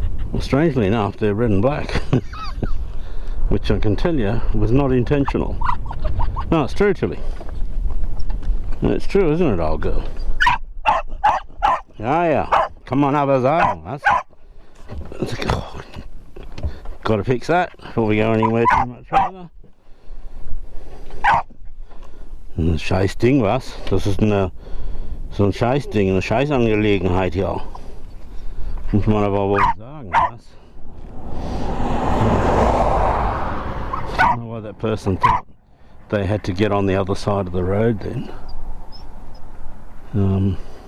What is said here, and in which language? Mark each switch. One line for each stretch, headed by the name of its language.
English: Well, strangely enough, they're red and black, which I can tell you was not intentional. No, it's true, Tilly. It's true, isn't it, old girl? Yeah. Come on, have a zone. Got to fix that before we go anywhere too much further.
German: Ein scheiß Ding, was? Das ist so ein scheiß Ding, eine scheiß Angelegenheit, ja. Muss man aber wohl sagen, was?
English: I don't know why that person thought they had to get on the other side of the road then.